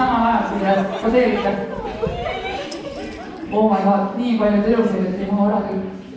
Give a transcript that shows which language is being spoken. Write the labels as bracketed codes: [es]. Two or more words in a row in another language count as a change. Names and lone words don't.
[et] siin ja poseerite. [en] Oh my god, [et] nii palju telusid, et ei mahu ära küll.